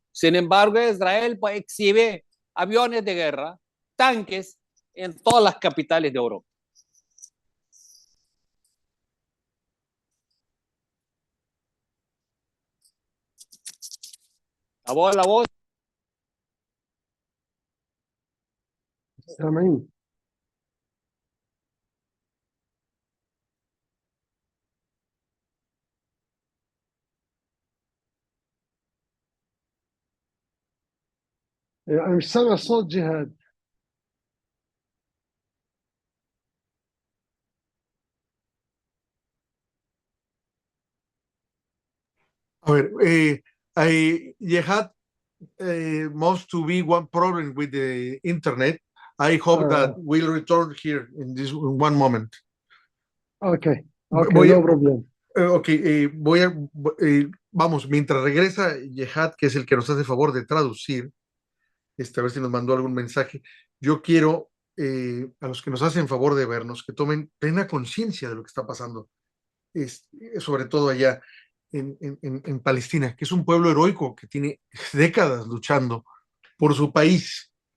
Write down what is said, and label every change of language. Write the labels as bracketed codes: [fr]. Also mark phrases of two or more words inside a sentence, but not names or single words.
[es] Sin embargo, Israel exhibe aviones de guerra, tanques en todas las capitales de Europa. La voz. [ar] سامعين. أنا مش سامع صوت جهاد. [es] A ver, [en] Jehad must to be one problem with the internet. I hope that we'll return here in this one moment. Okay, [es] Voy [en] no a- problem. [es] Vamos, mientras regresa Jehad, que es el que nos hace favor de traducir, a ver si nos mandó algún mensaje. Yo quiero a los que nos hacen favor de vernos, que tomen plena conciencia de lo que está pasando, sobre todo allá en Palestina, que es un pueblo heroico que tiene décadas luchando por su país.